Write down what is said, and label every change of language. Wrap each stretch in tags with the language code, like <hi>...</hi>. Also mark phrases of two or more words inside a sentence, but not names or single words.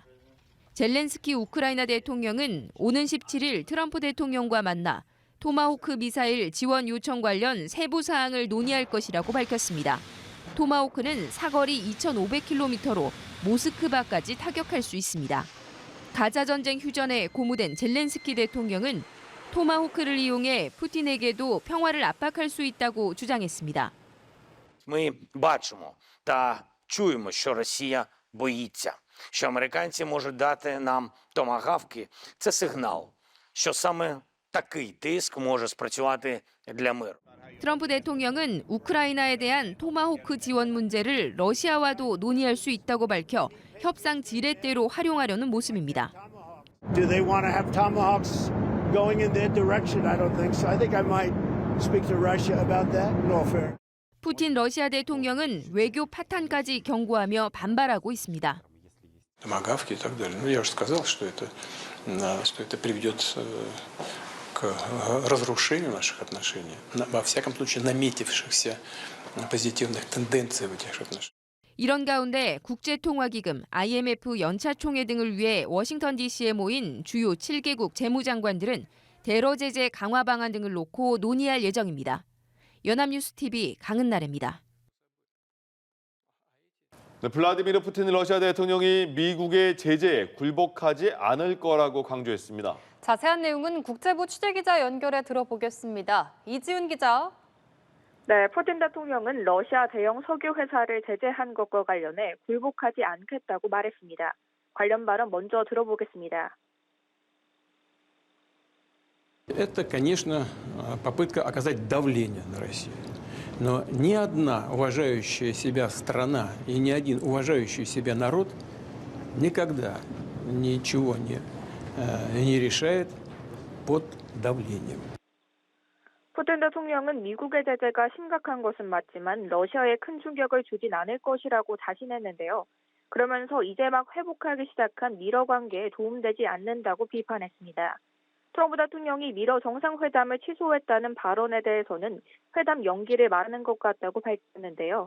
<ko>젤렌스키 우크라이나 대통령은 오는 17일 트럼프 대통령과 만나 토마호크 미사일 지원 요청 관련 세부 사항을 논의할 것이라고 밝혔습니다. 토마호크는 사거리 2,500km로 모스크바까지 타격할 수 있습니다. 가자 전쟁 휴전에 고무된 젤렌스키 대통령은 토마호크를 이용해 푸틴에게도 평화를 압박할 수 있다고 주장했습니다.</ko> <uk>Ми бачимо та чуємо, що Росія боїться, що американці можуть дати нам томагавки. Це сигнал, що саме такий тиск може спрацювати для миру.</uk> <ko>트럼프 대통령은 우크라이나에 대한 토마호크 지원 문제를 러시아와도 논의할 수 있다고 밝혀 협상 지렛대로 활용하려는 모습입니다.</ko> <en>Do they want to have tomahawks going in their direction? I don't think so. I think I might speak to Russia about that. No fair.</en> <ko>푸틴 러시아 대통령은 외교 파탄까지 경고하며 반발하고 있습니다.</ko> <ru>Томагавки и так далее. Ну, я уже сказал, что это приведет к разрушению наших отношений. Во всяком случае, наметившихся позитивных тенденций в этих отношениях.</ru> <ko>이런 가운데 국제통화기금, IMF 연차총회 등을 위해 워싱턴 DC에 모인 주요 7개국 재무장관들은 대러 제재 강화 방안 등을 놓고 논의할 예정입니다. 연합뉴스TV 강은나래입니다. 네, 블라디미르 푸틴 러시아 대통령이 미국의 제재에 굴복하지 않을 거라고 강조했습니다. 자세한 내용은 국제부 취재기자 연결해 들어보겠습니다. 이지훈 기자. 네, 푸틴 대통령은 러시아 대형 석유 회사를 제재한 것과 관련해 굴복하지 않겠다고 말했습니다. 관련 발언 먼저 들어보겠습니다.</ko> <ru>Это, конечно, попытка оказать давление на Россию. Но ни одна уважающая себя страна и ни один уважающий себя народ никогда ничего не решает под давлением.</ru> <ko>푸틴 대통령은 미국의 제재가 심각한 것은 맞지만 러시아에 큰 충격을 주진 않을 것이라고 자신했는데요. 그러면서 이제 막 회복하기 시작한 미러 관계에 도움되지 않는다고 비판했습니다. 트럼프 대통령이 미러 정상회담을 취소했다는 발언에 대해서는 회담 연기를 말하는 것 같다고 밝혔는데요.</ko>